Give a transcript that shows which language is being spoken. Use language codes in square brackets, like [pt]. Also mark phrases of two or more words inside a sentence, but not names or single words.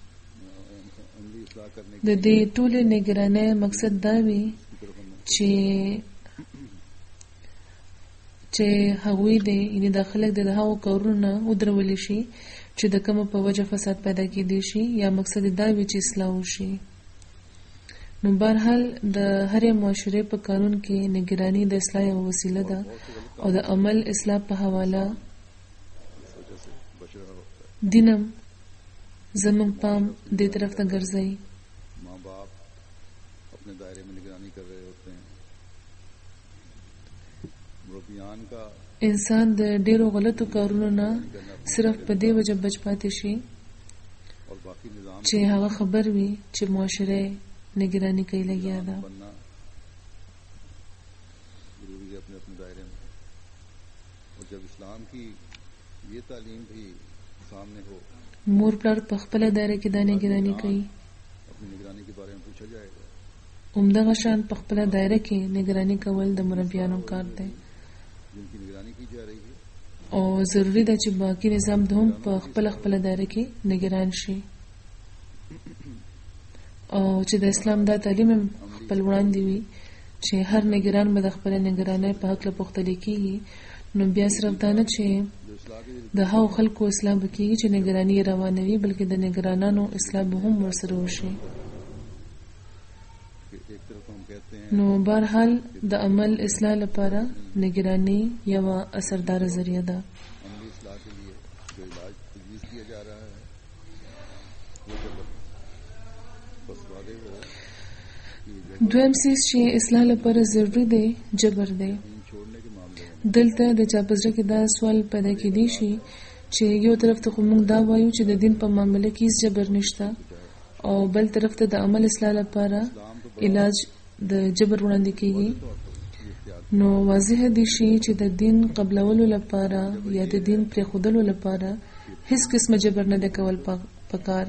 [ps] د دې ټولې نگرانۍ مقصد دا وي چې هغوی د یعنی د خلک د هغو کارونو نه ودرولی شي چې د کومه په وجه فساد پیدا کېدی شي، یا مقصد دا وي چې اصلاح وشي. نو بهرحال د هرې معاشرې په قانون کې نگرانی د اصلاح یوه وسیله ده او د عمل اصلاح په حواله دینم زموږ پام دې طرف ته ګرځي. [ur] ماں باپ اپنے دائرے میں نگرانی کر رہے ہوتے ہیں. مربیان کا [ps] انسان د ډیرو غلطو کارونو نه صرف په دې وجه بچ پاتې شي [ur] اور باقی نظام [ps] چې هغه خبر وي چې معاشره نگرانی کوي لګیا ده. [ur] بننا ضروری ہے اپنے اپنے دائرے میں. اور جب اسلام کی یہ تعلیم بھی سامنے ہو, [ps] مور پلار په خپل دایره کې د نگرانی کوي، [ur] اپنی نگرانی کے بارے میں پوچھا جائے گا. [ps] همدغه شان په خپل دایره کې نگرانی کول د مربیانو کار دی [ur] جن کی نگرانی کی جا رہی ہے [ps] او ضروری ده چې باقی نظام د هم په خپل دایره کې نگران شي او چې د اسلام دا تعلیم خپل وړاندې وي چې هر نگران به د خپل نگرانۍ په حق له پوښتنې کېږي. نو بیا صرف دا نه چې د هغو خلکو اصلاح به کېږي چې نگرانی یې روانه وي، بلکې د نگرانانو اصلاح به هم ورسره وشي. [ur] کہ ایک طرف ہم کہتے ہیں [ps] نو بهرحال د عمل اصلاح لپاره نگرانی یوه اثردار ذریعہ ده. [ur] عملی اصلاح کے لیے جو علاج تجویز کیا جا رہا ہے وہ جب بس وعدے ہو کہ [ps] دویم څیز چې اصلاح لپاره ضروري دی جبر دی. [ur] دین چھوڑنے کے معاملے میں [ps] دلته د چا په زړه کې دا سوال پیدا کېدی شي چې یو طرف ته خو موږ دا وایو چې د دین په معاملې کې هیڅ جبر نشته او بل طرف ته د عمل اصلاح لپاره علاج د جبر وړاندې کیږي، نو واضح دي شي چې د دین قبلولو لپاره یا د دین پرېښودلو لپاره هیڅ قسمه جبر نه دی کول پکار.